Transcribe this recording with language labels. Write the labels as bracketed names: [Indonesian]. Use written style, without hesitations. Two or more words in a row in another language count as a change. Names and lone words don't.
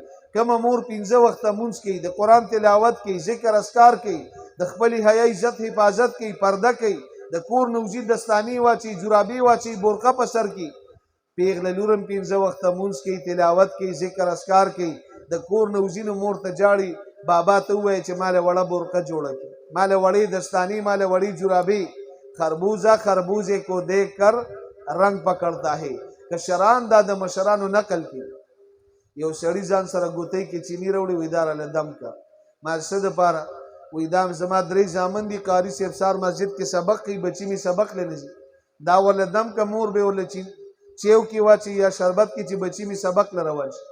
[Pashto] کومه مور 5 وخته مونځ کوي، د قرآن تلاوت کوي، ذکر اذکار کوي، د خپلې حیا عزت حفاظت کوي، پرده کوي، د کور نوزي دستانې واچي، جرابې واچي، برقه په سر کوي. پیغله لور هم 5 وخته مونځ کوي، تلاوت کوي، ذکر اذکار کوي، د کور نوزي نو مور ته جاړي، بابا ته ووایي چې ماله وړه برقه جوړه کړي، ماله وړې دستانې، ماله وړې جرابې. [Urdu] خربوزه خربوزے کو دیکھ کر رنگ پکڑتا ہے. [Pashto] کشران دا د مشرانو نقل کی. یو سړی ځان سره ګوتې کې چینی راوړي، وې دا راله دم کا. ما څه دپاره وایي دا زما 3 زامن دي، قاري صاحب سار مسجد کې سبق کوي، بچي مې سبق لی نه ځي، دا ورله دم که مور به ورله چیو کې واچي یا شربت کې چې بچي مې سبق له روان شي.